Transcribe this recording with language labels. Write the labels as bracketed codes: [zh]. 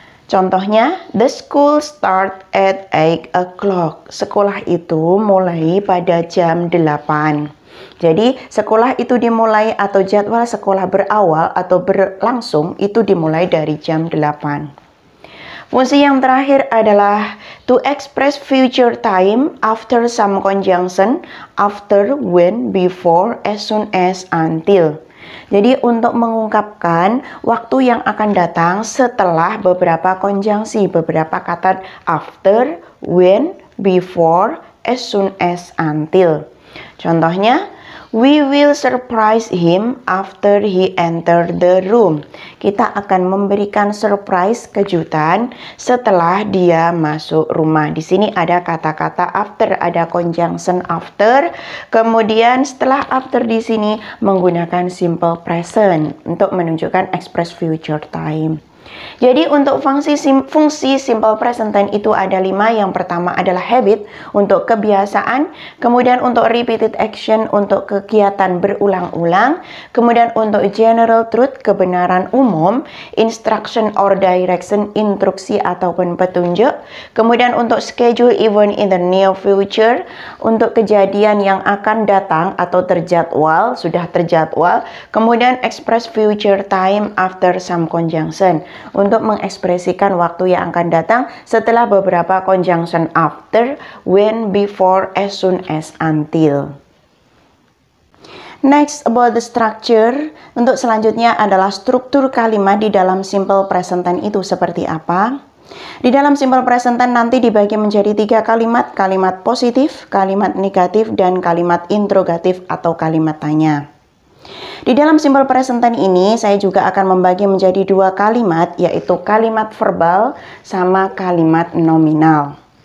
[id] Contohnya, [en] the school start at 8 o'clock. [id] Sekolah itu mulai pada jam 8. Jadi, sekolah itu dimulai atau jadwal sekolah berawal atau berlangsung itu dimulai dari jam 8. Fungsi yang terakhir adalah [en] to express future time after some conjunction, after, when, before, as soon as, until. [id] Jadi untuk mengungkapkan waktu yang akan datang setelah beberapa konjungsi, beberapa kata [en] after, when, before, as soon as, until. [id] Contohnya, [en] we will surprise him after he enter the room. [id] Kita akan memberikan surprise, kejutan, setelah dia masuk rumah. Di sini ada kata-kata after, ada conjunction after. Kemudian setelah after di sini menggunakan simple present untuk menunjukkan [en] express future time. [id] Jadi untuk fungsi simple present tense itu ada 5. Yang pertama adalah habit, untuk kebiasaan. Kemudian untuk [en] repeated action, [id] untuk kegiatan berulang-ulang. Kemudian untuk [en] general truth, [id] kebenaran umum. [en] Instruction or direction, [id] instruksi ataupun petunjuk. Kemudian untuk [en] schedule event in the near future, [id] untuk kejadian yang akan datang atau terjadwal, sudah terjadwal. Kemudian [en] express future time after some conjunction, [id] untuk mengekspresikan waktu yang akan datang setelah beberapa [en] conjunction after, when, before, as soon as, until. Next about the structure. [id] Untuk selanjutnya adalah struktur kalimat di dalam simple present tense itu seperti apa. Di dalam simple present tense nanti dibagi menjadi 3 kalimat, kalimat positif, kalimat negatif, dan kalimat interrogatif atau kalimat tanya. Di dalam simple present tense ini saya juga akan membagi menjadi 2 kalimat, yaitu kalimat verbal sama kalimat nominal.